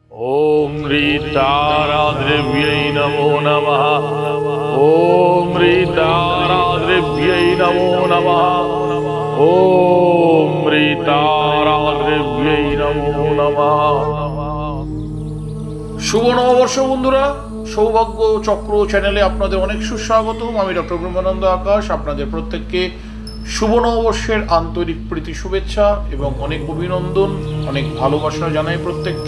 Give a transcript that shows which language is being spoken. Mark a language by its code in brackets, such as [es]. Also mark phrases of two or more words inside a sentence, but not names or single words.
[sa] ओम ह्रीताराद्रव्यै नमो नमः। ओम ह्रीताराद्रव्यै नमो नमः। ओम ह्रीताराद्रव्यै नमो नमः। [bn] শুভ নববর্ষ বন্ধুরা, সৌভাগ্য চক্র চ্যানেলে আপনাদের অনেক সুস্বাগতম। আমি ডক্টর ব্রহ্মানন্দ আকাশ আপনাদের প্রত্যেককে শুভ নববর্ষের আন্তরিক প্রীতি শুভেচ্ছা এবং অনেক অভিনন্দন, অনেক ভালোবাসা জানাই প্রত্যেককে।